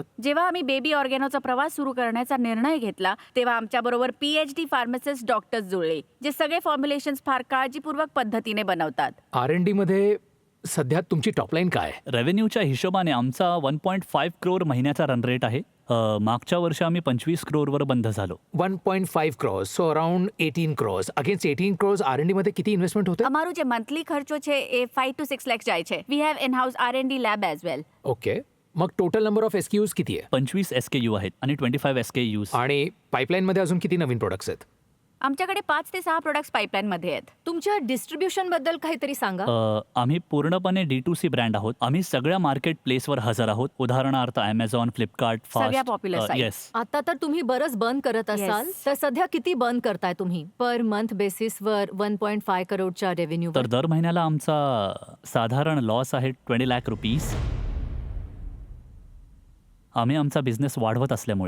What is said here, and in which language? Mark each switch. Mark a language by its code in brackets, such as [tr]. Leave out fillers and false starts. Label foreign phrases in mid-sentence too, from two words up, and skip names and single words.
[mr] जेव्हा आम्ही बेबी ऑर्गॅनोचा प्रवास सुरू करण्याचा निर्णय घेतला तेव्हा आमच्याबरोबर [en] PhD pharmacist doctors [mr] जुळले जे सगळे फॉर्म्युलेशन्स फार काळजीपूर्वक पद्धतीने बनवतात. R&D मध्ये सध्या तुमची टॉपलाईन काय आहे? रेव्हेन्यूच्या हिशोबाने आमचा 1.5 करोड महिन्याचा रन रेट आहे. मागच्या वर्षी आम्ही 25 करोडवर बंद झालो. [en] 1.5 crores, so around 18 crores. Against 18 crores [mr] R&D मध्ये किती इन्व्हेस्टमेंट होते? [gu] અમારું જે મંથલી ખર્ચો છે એ 5 to 6 લાખ જાય છે. [en] We have in house R&D lab as well. [mr] ओके. मग [en] total number of SKUs [mr] किती आहे? 25 SKU आहेत आणि 25 SKUs. आणि पाईपलाईन मध्ये अजून किती नवीन प्रोडक्ट्स आहेत? आमच्याकडे 5 ते 6 प्रोडक्ट्स पाईपलाईनमध्ये आहेत. तुमच्या डिस्ट्रीब्युशन बद्दल काहीतरी सांगा. आम्ही पूर्णपणे D2C ब्रँड आहोत. आम्ही सगळ्या मार्केट प्लेसवर हजर आहोत. उदाहरणार्थ Amazon, फ्लिपकार्ट, [en] सगळ्या popular sites. [mr] येस. आता तर तुम्ही बरंच बर्न करत असाल, Yes. तर सध्या किती बर्न करताय तुम्ही [en] per month [mr] बेसिसवर 1.5 करोडच्या रेव्हेन्यू? तर दर महिन्याला आमचा साधारण लॉस आहे 20 लाख रुपीज. आम्ही आमचा बिझनेस वाढवत असल्यामुळे